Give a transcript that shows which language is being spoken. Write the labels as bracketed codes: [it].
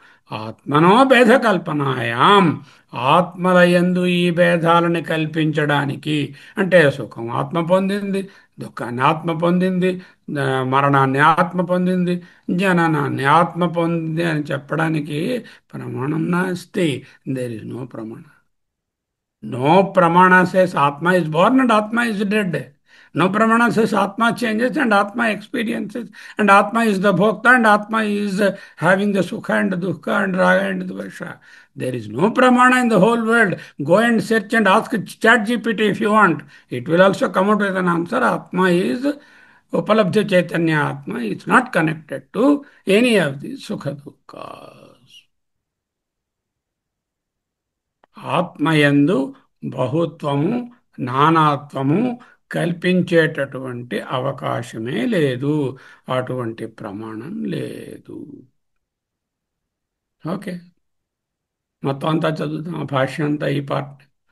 [sa] ఆత్మనో భేద కల్పనాయాం, [te] ఆత్మలయందు ఈ భేదాలను కల్పించడానికి, అంటే సుఖం ఆత్మ పొందింది, దుఃఖాన్ని ఆత్మ పొందింది, మరణాన్ని ఆత్మ పొందింది, జననాన్ని ఆత్మ పొందింది అని చెప్పడానికి ప్రమాణం నాస్తి. [en] There is no ప్రమాణ. No Pramana says Atma is born and Atma is dead. No Pramana says Atma changes and Atma experiences, and Atma is the Bhokta and Atma is having the Sukha and Dukkha and Raga and Dvesha. There is no Pramana in the whole world. Go and search and ask ChatGPT if you want. It will also come out with an answer. Atma is Upalabdha Chaitanya Atma. It's not connected to any of these Sukha Dukkha. [te] ఆత్మయందు బహుత్వము, నానాత్వము కల్పించేటటువంటి అవకాశమే లేదు. అటువంటి ప్రమాణం లేదు. Okay, మొత్తం అంతా చదువుతాం. ఆ భాష్యం అంతా ఈ పార్ట్.